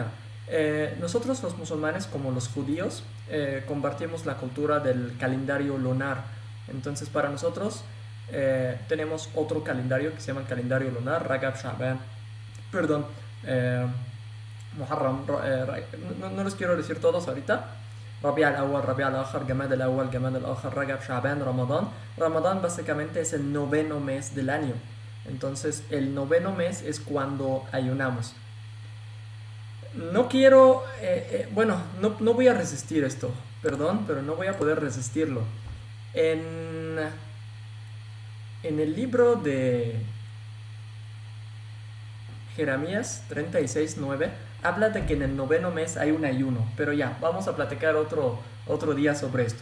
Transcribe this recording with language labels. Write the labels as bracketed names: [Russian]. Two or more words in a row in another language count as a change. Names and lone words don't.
[Spanish] Nosotros los musulmanes, como los judíos, compartimos la cultura del calendario lunar. Entonces, para nosotros tenemos otro calendario que se llama el calendario lunar, Ragab Shaban. Perdón, Muharram. No les quiero decir todos ahorita. Rabi' al-Awwal, Rabi' al-Akhir, Jamad al-Awwal, Jamad al-Akhir, Ragab, Shaban, Ramadán. Ramadán básicamente es el noveno mes del año. Entonces, el noveno mes es cuando ayunamos. No quiero, bueno, no voy a resistir esto, perdón, pero no voy a poder resistirlo. En, en el libro de Jeremías 36:9 habla de que en el noveno mes hay un ayuno, pero ya, vamos a platicar otro día sobre esto.